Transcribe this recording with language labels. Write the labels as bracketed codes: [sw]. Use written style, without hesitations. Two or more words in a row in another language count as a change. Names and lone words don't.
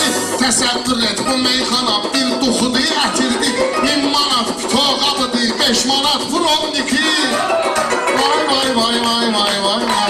[az] Təsəvvür et bu meyxana bir duxudu ətirdi. 1000 manat pitoğabıdı, 5 manat provniki. Vay vay vay vay vay vay vay.